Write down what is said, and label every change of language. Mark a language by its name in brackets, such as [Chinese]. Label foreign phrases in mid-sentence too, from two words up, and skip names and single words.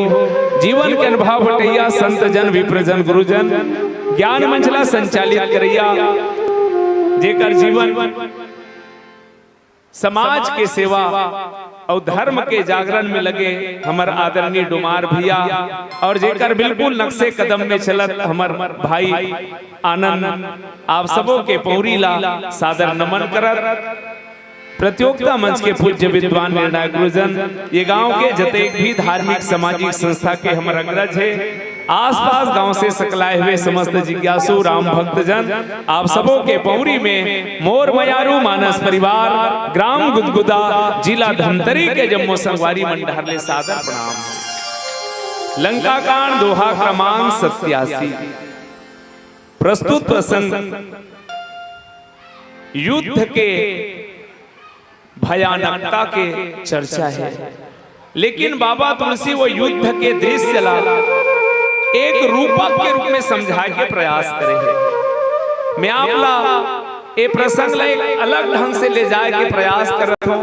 [Chhattisgarhi] जीवन के अनुभव बटैया संत जन विप्रजन गुरुजन ज्ञान मंचला संचालित करैया जेकर जीवन समाज के सेवा और धर्म के जागरण में लगे हमर आदरणीय डुमार भैया और जेकर बिल्कुल नक्शे कदम में चलत हमर भाई आनंद। आप सबों के पौरी ला सादर नमन करत। प्रतियोगिता मंच के पूज्य विद्वान निर्णायक गुरुजन ये गांव के जतेक भी धार्मिक सामाजिक संस्था के हमर अग्रज है। आसपास गांव से सकलाए हुए समस्त जिज्ञासु राम भक्तजन आप सबों के पौरी में मोर मयारू मानस परिवार ग्राम गुदगुदा जिला धमतरी के जम्मो संगवारी मंडहरले सादर प्रणाम। लंका कांड दोहा क्रमांक 87। प्रस्तुत प्रसंग युद्ध के भयानकता के चर्चा है, लेकिन बाबा तुलसी वो युद्ध के दृश्य ला एक रूपक के रूप में समझाए के प्रयास करे है। मैं आपला ये प्रसंग ला एक अलग ढंग से ले जाए के प्रयास करत हूं।